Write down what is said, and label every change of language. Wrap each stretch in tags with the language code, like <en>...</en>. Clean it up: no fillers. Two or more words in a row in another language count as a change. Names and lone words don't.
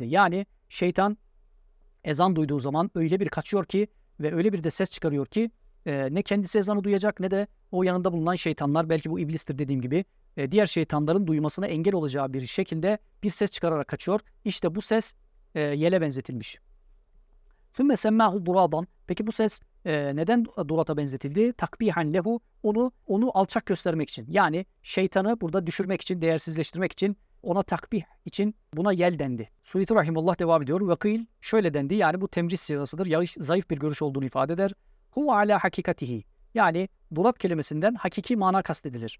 <tr>Yani şeytan ezan duyduğu zaman öyle bir kaçıyor ki ve öyle bir de ses çıkarıyor ki ne kendisi ezanı duyacak ne de o yanında bulunan şeytanlar, belki bu iblistir dediğim gibi, diğer şeytanların duymasına engel olacağı bir şekilde bir ses çıkararak kaçıyor. İşte bu ses yele benzetilmiş.</tr> <ar>ثُمَّ سَمَّاهُ دُرَادًا,</ar> <tr>peki bu ses neden durata benzetildi?</tr> <ar>تقبيحًا له,</ar> <tr>onu alçak göstermek için. Yani şeytanı burada düşürmek için, değersizleştirmek için, ona takbih için buna yel dendi. Suyuti Rahimullah devam ediyor. Vakil, şöyle dendi, yani bu temriz sigasıdır. Zayıf bir görüş olduğunu ifade eder.</tr> <ar>هو على حقيقته,</ar> <tr>yani durat kelimesinden hakiki mana kastedilir.</tr>